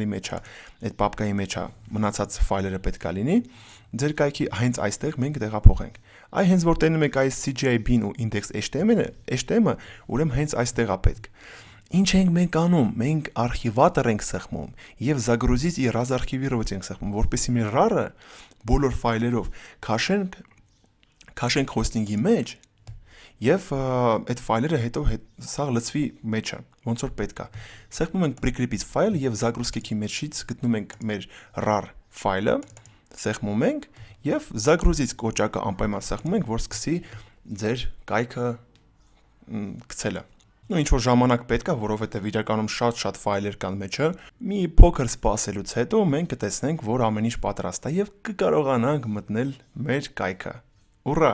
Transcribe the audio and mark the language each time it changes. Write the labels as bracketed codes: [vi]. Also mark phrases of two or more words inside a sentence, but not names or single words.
[hy] մեջ է, այդ պապկայի մեջ է մնացած ֆայլերը պետք է լինի, ձեր կայքի հենց այստեղ մենք տեղափոխենք։ Այ հենց որ տենում եք այս CGI-bin ու index.html-ը, ուրեմն հենց այստեղ է պետք։ Ինչ ենք մենք անում, մենք արխիվատոր ենք սեղմում եւ [ru] загрузить и разархивировать [hy] ենք սեղմում, որպեսզի մեր RAR-ը բոլոր ֆայլերով քաշենք հոստինգի մեջ եւ այդ ֆայլերը հետո սա լցվի մեջը, ոնց որ պետք է։ Սեղմում ենք prikrypit ֆայլ եւ загрузки-ի մեջից գտնում ենք մեր RAR ֆայլը, սեղմում ենք եւ загрузить կոճակը անպայման սեղմում ենք, որ սկսի ձեր կայքը գցելը։ Ինչ որ ժամանակ պետք է, որովհետեւ իրականում շատ ֆայլեր կան մեջը։ Մի փոքր սպասելուց հետո մենք կտեսնենք, որ ամեն ինչ պատրաստ է եւ կկարողանանք մտնել մեր կայքը։ Ուրա!